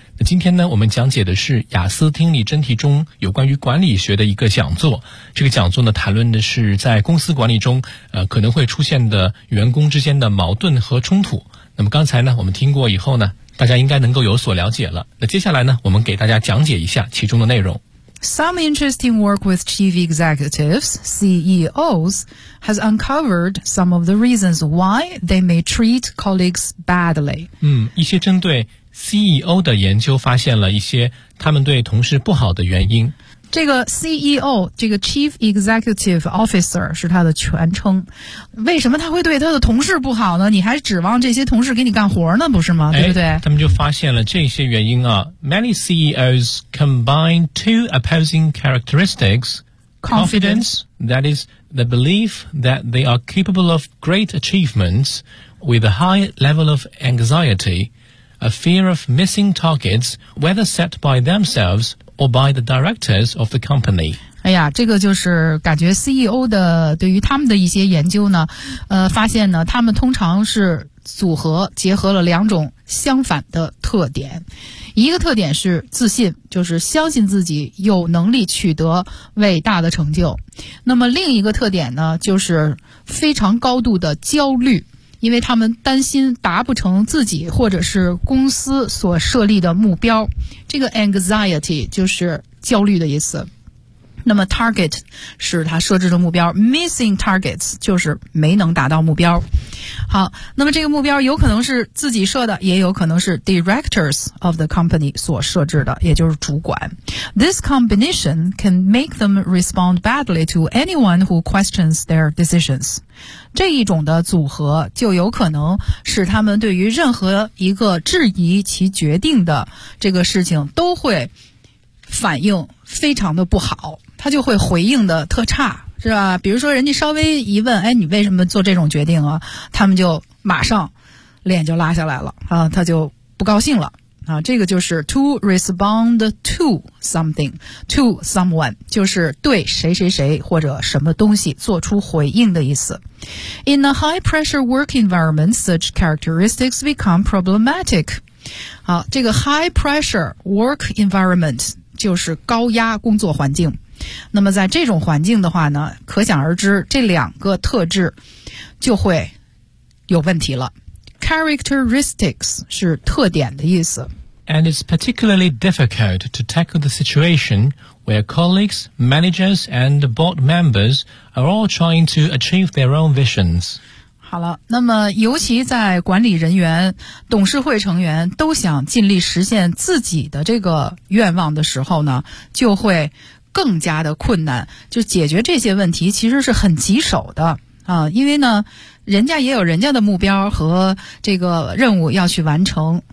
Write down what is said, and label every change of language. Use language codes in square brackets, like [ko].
[zh] 那今天呢，我们讲解的是雅思听力真题中有关于管理学的一个讲座。这个讲座呢，谈论的是在公司管理中可能会出现的员工之间的矛盾和冲突。那么刚才呢，我们听过以后呢，大家应该能够有所了解了。那接下来呢，我们给大家讲解一下其中的内容。 [en] Some interesting work with chief executives, CEOs, has uncovered some of the reasons why they may treat colleagues badly. [zh] 一些针对 CEO 的研究发现了一些他们对同事不好的原因。这个 CEO, 这个 [en] chief executive officer [zh] 是他的全称。为什么他会对他的同事不好呢？你还指望这些同事给你干活呢，不是吗？对不对？他们就发现了这些原因啊。 [en] Many CEOs combine two opposing characteristics. Confidence, that is the belief that they are capable of great achievements, with a high level of anxiety, a fear of missing targets, whether set by themselves,or by the directors of the company. [zh] 哎呀，这个就是感觉 CEO 的对于他们的一些研究呢，发现呢，他们通常是组合结合了两种相反的特点。一个特点是自信，就是相信自己有能力取得伟大的成就。那么另一个特点呢，就是非常高度的焦虑，因为他们担心达不成自己或者是公司所设立的目标。这个 anxiety 就是焦虑的意思。那么 target 是他设置的目标， missing targets 就是没能达到目标。好，那么这个目标有可能是自己设的，也有可能是 [en] directors of the company [zh] 所设置的，也就是主管。 [en] This combination can make them respond badly to anyone who questions their decisions. [zh] 这一种的组合就有可能使他们对于任何一个质疑其决定的这个事情都会反应非常的不好，他就会回应的特差，是吧？比如说人家稍微一问，哎，你为什么做这种决定啊？他们就马上脸就拉下来了啊，他就不高兴了啊。这个就是 [en] to respond to something, to someone, [zh] 就是对谁谁谁或者什么东西做出回应的意思。 [en] In a high pressure work environment, such characteristics become problematic. [zh] 好，这个 [en] high pressure work environment [zh] 就是高压工作环境。那么在这种环境的话呢，可想而知这两个特质就会有问题了。 Characteristics 是特点的意思。 [en] And it's particularly difficult to tackle the situation where colleagues, managers and board members are all trying to achieve their own visions. [zh] 好了，那么尤其在管理人员、董事会成员都想尽力实现自己的这个愿望的时候呢，就会更加的困难，就解决这些问题其实是很棘手的啊，因为呢，人家也有人家的目标和这个任务要去完成。